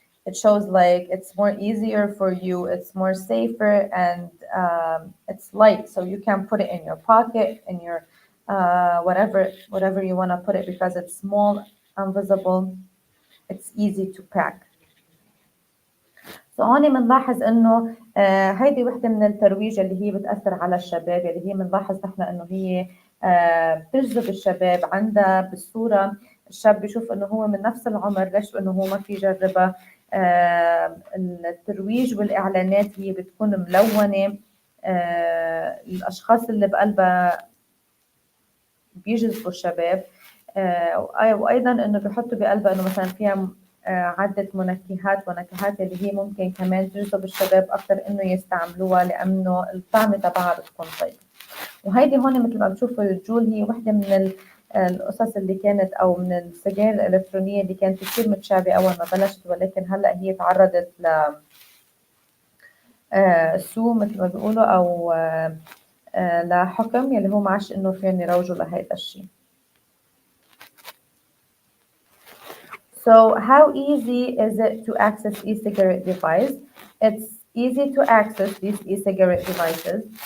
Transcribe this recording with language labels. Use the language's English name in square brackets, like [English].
[English] It shows like it's more easier for you, it's more safer, and it's light, so you can put it in your pocket, in your whatever you want to put it, because it's small, invisible, it's easy to pack. [Arabic] هون بنلاحظ انه هيدي وحده من الترويج اللي هي بتاثر على الشباب، اللي هي بنلاحظ نحن انه هي بتجذب الشباب عندها بالصوره. الشاب بيشوف انه هو من نفس العمر، ليش انه هو ما في يجربها. الترويج والاعلانات هي بتكون ملونه. الاشخاص اللي بقلبها بيجذبوا الشباب. وايضا انه بيحطوا بقلبها انه مثلا فيها عدة منكهات ونكهات اللي هي ممكن كمان تجذب الشباب أكثر إنه يستعملوها، لأنه الطعمة تبعها بتكون طيبة. وهيدي هون مثل ما بتشوفوا الجول هي وحدة من القصص اللي كانت أو من السجاير الإلكترونية اللي كانت كثير متشابهة أول ما بلشت، ولكن هلأ هي تعرضت ل سوء مثل ما بيقولوا أو لحكم يلي هو ما عادش إنه فين يروجوا لهيدا الشيء. [English] So how easy is it to access e-cigarette device? It's easy to access these e-cigarette devices.